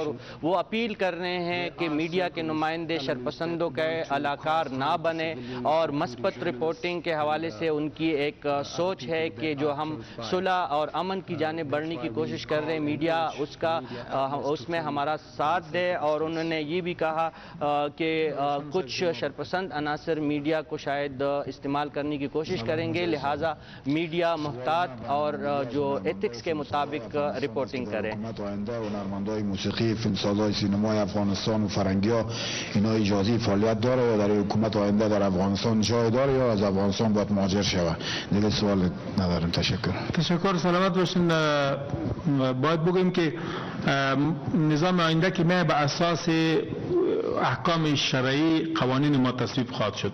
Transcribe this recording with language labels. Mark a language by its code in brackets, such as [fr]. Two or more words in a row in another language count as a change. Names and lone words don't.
[ur] اور وہ اپیل کر رہے ہیں کہ میڈیا کے نمائندے شرپسندوں کے آلۂ کار نہ بنے، اور مثبت رپورٹنگ کے حوالے سے ان کی ایک سوچ ہے کہ جو ہم صلح اور امن کی جانب بڑھنے کی کوشش کر رہے ہیں، میڈیا اس میں ہمارا ساتھ دے. اور انہوں نے یہ بھی کہا کہ کچھ شرپسند عناصر میڈیا کو شاید استعمال کرنے کی کوشش کریں گے، لہٰذا میڈیا محتاط اور جو ایتھکس کے مطابق رپورٹنگ کریں. [fa] هنرمندهای موسیقی فیلمسازهای سینمای افغانستان و فرنگی‌ها اینا اجازه فعالیت داره یا در حکومت آینده در افغانستان جای داره یا از افغانستان باید مهاجر شود؟ دیگه سوال ندارم. تشکر. سلامت باشین. باید بگویم که نظام آینده که به اساس احکام شرعی قوانین ما تصویب خواهد شد.